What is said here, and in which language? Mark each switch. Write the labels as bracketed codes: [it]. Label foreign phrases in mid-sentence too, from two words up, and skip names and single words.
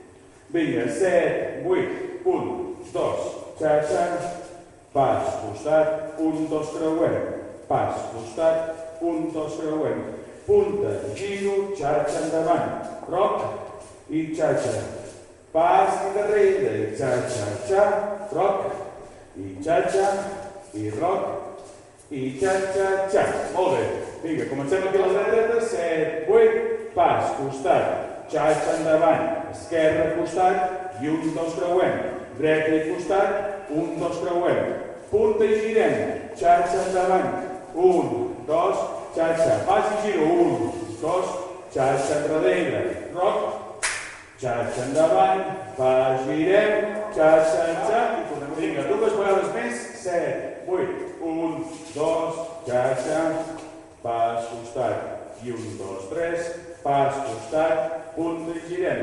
[ca] Vinga, 7, 8, 1, 2, xa-xa, pas, costat, 1, 2, creuem. Pas, costat, 1, 2, creuem. Punta, giro, xa-xa endavant. Roc i xa-xa. Pas i darrere, i xa-xa-xa, roc, i xa-xa, i roc, i xa-xa-xa. Molt bé. Vinga, comencem aquí a la dreta. 7, 8, pas, costat, xa-xa endavant, esquerra, costat, i 1, 2, creuem. Dreta i costat, 1, 2, creuem. Punta i girem, xa-xa endavant. 1, 2, xa-xa. Pas i giro, 1, 2, xa-xa enrere. Roc, xa-xa endavant, pas, girem, xa-xa, xa, i tornem Vinga, dues vegades més. 7, 8. 1, 2, xatxa. Pas, costat. I 1, 2, 3. Pas, costat. Punta i girem.